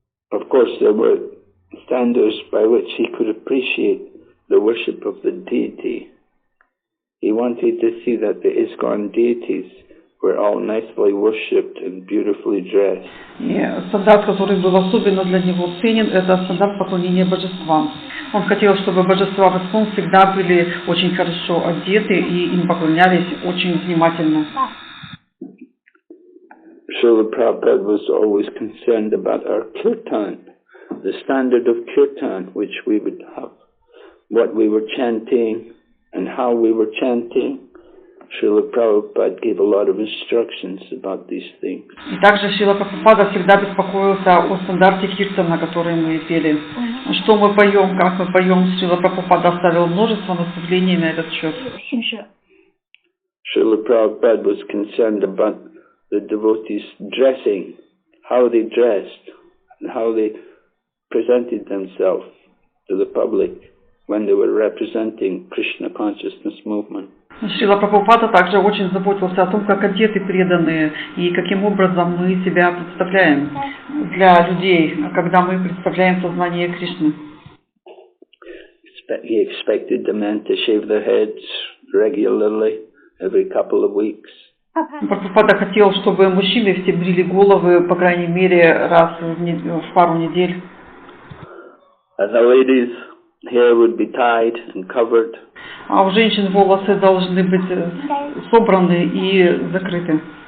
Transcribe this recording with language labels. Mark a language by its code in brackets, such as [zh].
[en] Of course, there were standards by which he could appreciate the worship of the deity. He wanted to see that the ISKCON deities were all nicely worshipped and beautifully dressed. [ru] И стандарт, который был особенно для него ценен, это стандарт поклонения божествам. Он хотел, чтобы божества в ISKCON всегда были очень хорошо одеты и им поклонялись очень внимательно. [en] Srila Prabhupada was always concerned about our kirtan, the standard of kirtan which we would have, what we were chanting and how we were chanting. Srila Prabhupada gave a lot of instructions about these things. [ru] И также Шрила Прабхупада всегда беспокоился о стандарте киртана, который мы пели. Что мы поем, как мы поем. Шрила Прабхупада оставил множество наставлений на этот счет. [en] Шрила Prabhupada was concerned about the devotees' dressing, how they dressed, and how they presented themselves to the public when they were representing Krishna consciousness movement. [ru] Шрила Прабхупада также очень заботился о том, как одеты преданные и каким образом мы себя представляем для людей, когда мы представляем сознание Кришны. [en] He expected the men to shave their heads regularly every couple of weeks. [ru] Прабхупада хотел, чтобы мужчины все брили головы, по крайней мере, раз в пару недель. [en] And the ladies' hair would be tied and covered. [ru] А у женщин волосы должны быть собраны и закрыты.